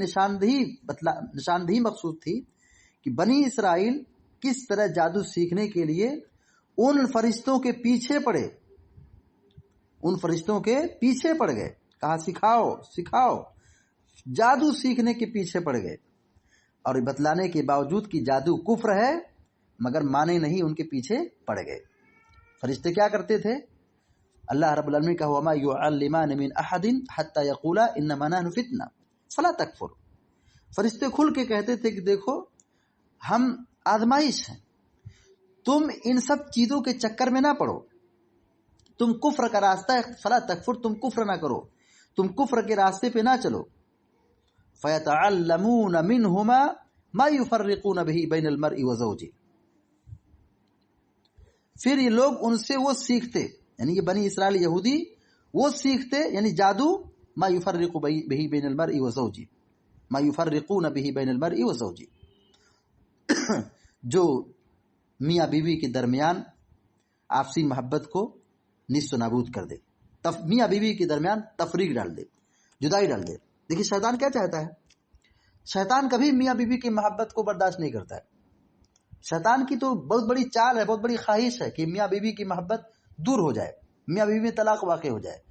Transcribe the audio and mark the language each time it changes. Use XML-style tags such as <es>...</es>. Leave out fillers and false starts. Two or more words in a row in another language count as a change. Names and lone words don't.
<ur>نشاندہی مقصود تھی کہ بنی اسرائیل کس طرح جادو سیکھنے کے لیے ان فرشتوں کے پیچھے پڑے، ان فرشتوں کے پیچھے پڑ گئے، کہا سکھاؤ سکھاؤ، جادو سیکھنے کے پیچھے پڑ گئے، اور بتلانے کے باوجود کہ جادو کفر ہے مگر مانے نہیں، ان کے پیچھے پڑ گئے۔ فرشتے کیا کرتے تھے؟ اللہ رب العالمین کا</ur> <ar>وما يعلمان من احد حتى يقولا انما نحن فتنہ فلا تکفر۔</ar> <ur>فرشتے کھل کے کہتے تھے کہ دیکھو ہم آزمائش ہیں، تم ان سب چیزوں کے چکر میں نہ پڑو، تم کفر کا راستہ ہے،</ur> <ar>فلا تکفر،</ar> <ur>تم کفر نہ کرو، تم کفر کے راستے پہ نہ چلو۔</ur> <ar>فیتعلمون منہما ما یفرقون به بین المرء وزوجہ،</ar> <ur>پھر یہ لوگ ان سے وہ سیکھتے، یعنی یہ بنی اسرائیل یہودی وہ سیکھتے، یعنی جادو</ur> <ar>ما یفرق به بین المرء وزوجہ، ما یفرقون به بین المرء وزوجہ،</ar> <ur>جو میاں بیوی کے درمیان آپسی محبت کو نیست و نابود کر دے، میاں بیوی کے درمیان تفریق ڈال دے، جدائی ڈال دے۔ دیکھیے شیطان کیا چاہتا ہے؟ شیطان کبھی میاں بیوی کی محبت کو برداشت نہیں کرتا ہے۔ شیطان کی تو بہت بڑی چال ہے، بہت بڑی خواہش ہے کہ میاں بیوی کی محبت دور ہو جائے، میاں بیوی میں طلاق واقع ہو جائے۔</ur>